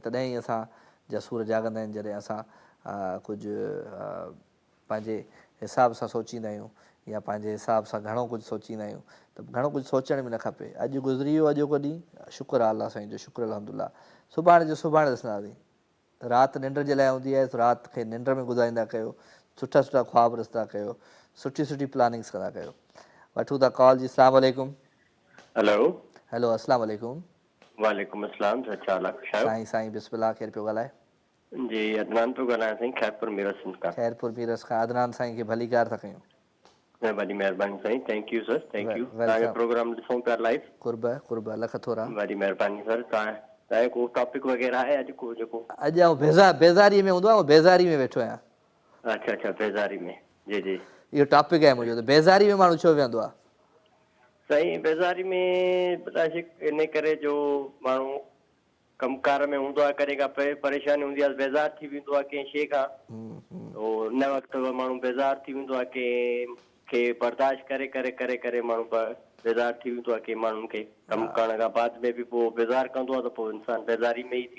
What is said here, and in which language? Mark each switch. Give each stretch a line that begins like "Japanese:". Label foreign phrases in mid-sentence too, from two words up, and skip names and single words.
Sindhi: तॾहिं ई असां जा सूर जागंदा आहिनि जॾहिं असां कुझु पंहिंजे हिसाब सां सोचींदा आहियूं या पंहिंजे हिसाब सां घणो कुझु सोचींदा आहियूं त घणो कुझु सोचण बि न खपे अॼु गुज़री वियो अॼोको ॾींहुं शुक्र आहे अलाह साईं जो शुक्र अल्हम्दुलिल्लाह सुभाणे जो सुभाणे ॾिसंदासीं राति निंड जे लाइ हूंदी आहे त राति खे निंड में गुज़ारींदा कयो सुठा सुठा ख्वाब रसंदा कयो सुठी सुठी प्लानिंग्स कंदा कयो वठूं था कॉल जी
Arabic: السلام عليكم
Sindhi: हेलो
Arabic: السلام عليكم وعليكم السلام
Sindhi: छा हाल आहे साईं बिस्मिल्लाह केरु पियो ॻाल्हाए जी अदनान पियो ॻाल्हायां साईं खैरपुर मीरस खां खैरपुर मीरस खां अदनान साईं खे भली कार था कयूं वॾी महिरबानी साईं
English: thank you sir thank you
Sindhi: तव्हांजो प्रोग्राम ॾिसूं पिया लाइव कुर्ब लख थोरा वॾी महिरबानी सर तव्हांजो को टॉपिक वग़ैरह आहे अॼु को जेको अॼु आउं बेज़ारी में हूंदो आहे बेज़ारी में वेठो आहियां अच्छा बेज़ारी में जी जी इहो टॉपिक आहे मुंहिंजो त बेज़ारी में माण्हू छो वेहंदो आहे साईं बेज़ारी में इन करे जो माण्हू कमकार में हूंदो आहे कॾहिं का परेशानी हूंदी आहे बेज़ार थी वेंदो आहे कंहिं शइ खां उन वक़्तु माण्हू बेज़ार थी वेंदो आहे कंहिंखे बर्दाश्त करे करे करे करे माण्हू बेज़ार थी वेंदो आहे कंहिं माण्हुनि खे कमु करण खां बाद में बि पोइ बेज़ार कंदो आहे त पोइ इंसानु बेज़ारी में ई थी